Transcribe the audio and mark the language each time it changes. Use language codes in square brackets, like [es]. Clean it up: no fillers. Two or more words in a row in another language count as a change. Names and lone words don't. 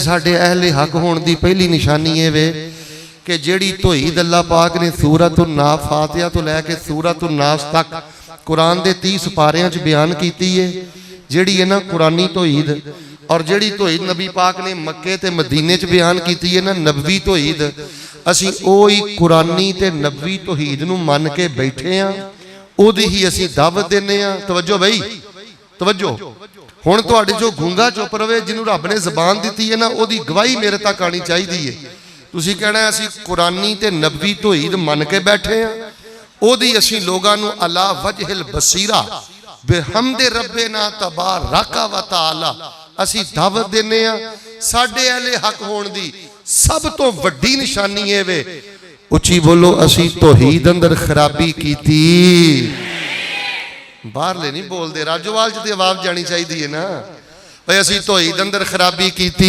[pa] ساڈے اہل حق ہونے کی پہلی نشانی یہ وے کہ جہڑی توحید اللہ پاک نے سورۃ الناس فاتحہ تو لے کے سورۃ الناس تک قرآن کے 30 پاریاں چ بیان کی ہے، جہڑی ہے نا قرآنی توحید، اور جہڑی توحید نبی پاک نے مکے تے مدینے چ بیان کی ہے نا نبوی توحید، اسیں اوہی قرآنی تے نبوی توحید نوں من کے بیٹھے ہاں، اودی ہی اسیں دعوت دینے آ. توجہ بھائی توجہ، ہن تہاڈے جو گونگا چپ روے، جنہوں رب نے زبان دی ہے نا اودی گواہی میرے تک آنی چاہیے ہے. تسیں کہنا اسیں قرآنی تے نبوی توحید من کے بیٹھے ہاں، اودی اسیں لوگاں نوں [ar] على وجه البصيرة بحمد ربنا تبارك و تعالى [pa] اسیں دعوت دینے آ. ساڈے اہل حق ہون دی سب تو وڈی نشانی ہے وے، اچی بولو، اسیں توحید اندر خرابی کیتی. باہرلے نہیں بولتے، راجووال چ آواز جانی چاہیے ہے نا بھائی، اسیں توحید اندر خرابی کیتی.